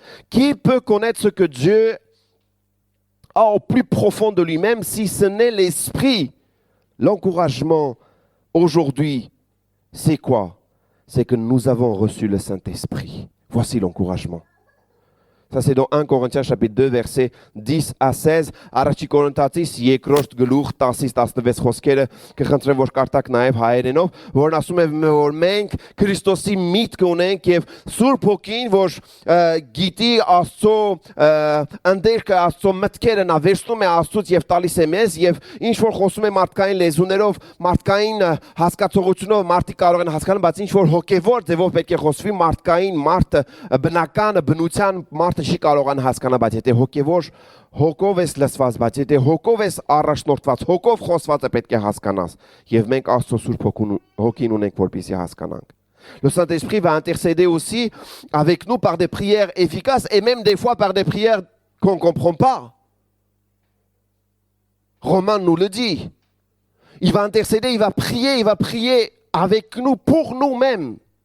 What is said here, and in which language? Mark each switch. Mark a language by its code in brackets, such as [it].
[fr] Qui peut connaître ce que Dieu a au plus profond de lui-même si ce n'est l'Esprit? L'encouragement aujourd'hui, c'est quoi? C'est que nous avons reçu le Saint-Esprit. Voici l'encouragement. Ça, c'est dans 1 Corinthiens chapitre 2, versets 10 à 16. [hy] Առաջի Կորինթացիս երկրորդ գլուխ 10-16 խոսքերը կխնդրեմ, որ կարդաք նաև հայերենով, որն ասում է, որ մենք Քրիստոսի միտք ունենք եւ Սուրբ Հոգին, որ գիտի Աստծո ընդերքը, Աստծո մտքերը նա վերցնում է Աստծուց եւ տալիս է մեզ եւ ինչ որ խոսում է մարդկային լեզուներով, մարդկային հասկացողությունով մարդիկ կարող են հասկանալ, բայց ինչ որ հոգեվոր ձևով պետք է խոսվի մարդկային, մարդը բնական բնության չի կարողան հասկանալ, բայց եթե հոգով ես լսված, բայց եթե հոգով ես առաջնորդված, հոգով խոսվածը պետք է հասկանաս, եւ մենք Աստծո Սուրբ Հոգին ունենք, որպեսզի հասկանանք. [fr] Le Saint-Esprit va intercéder aussi avec nous par des prières efficaces et même des fois par des prières qu'on ne comprend pas. Romain nous le dit. Il va intercéder, il va prier avec nous, pour nous-mêmes.